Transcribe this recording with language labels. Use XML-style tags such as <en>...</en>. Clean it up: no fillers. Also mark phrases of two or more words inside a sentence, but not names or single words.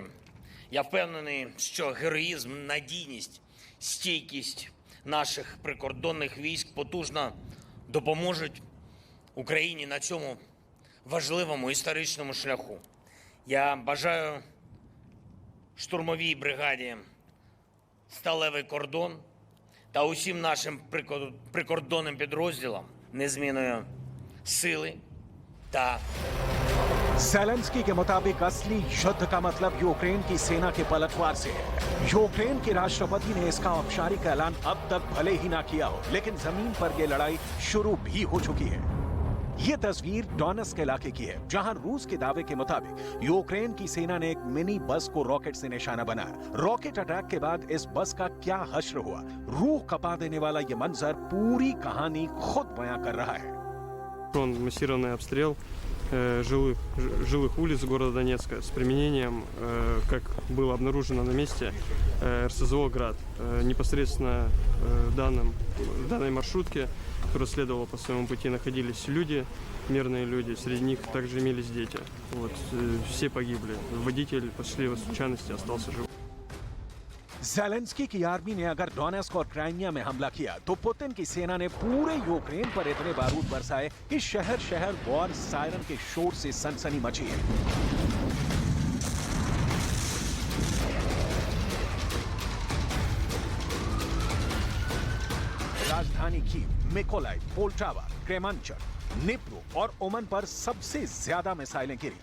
<uk>Я впевнений, що героїзм, надійність, стійкість наших прикордонних військ потужно допоможуть Україні на цьому важливому історичному шляху. Я бажаю штурмовій бригаді «Сталевий кордон» та усім нашим прикордонним підрозділам незмінної сили та</uk> <hi>ज़ेलेंस्की के मुताबिक असली युद्ध का मतलब यूक्रेन की सेना के पलटवार से है। यूक्रेन के राष्ट्रपति ने इसका औपचारिक ऐलान अब तक भले ही ना किया हो, लेकिन जमीन पर यह लड़ाई शुरू भी हो चुकी है। ये तस्वीर डोनेट्स्क इलाके की है, जहां रूस के दावे के मुताबिक यूक्रेन की सेना ने एक</hi> <en>mini bus</en> <hi>को रॉकेट से निशाना बनाया।</hi> <en>rocket attack</en> <hi>के बाद इस बस का क्या हश्र हुआ, रूह कपा देने वाला ये मंजर पूरी कहानी खुद बयां कर रहा है।</hi> <ru>Массированный обстрел жилых улиц города Донецка с применением, как было обнаружено на месте, РСЗО «Град». Непосредственно в данной маршрутке, которая следовала по своему пути, находились люди, мирные люди, среди них также имелись дети. Вот, все погибли. Водитель по счастливой случайности остался жив.</ru> <hi>ज़ेलेंस्की की आर्मी ने अगर डोनेट्स्क और क्राइमिया में हमला किया तो पुतिन की सेना ने पूरे यूक्रेन पर इतने बारूद बरसाए कि शहर शहर</hi> <en>war siren</en> <hi>के शोर से सनसनी मची है। राजधानी कीव, मिकोलाइव, पोल्टावा, क्रेमांचक, निप्रो और ओमन पर सबसे ज्यादा मिसाइलें गिरी।</hi>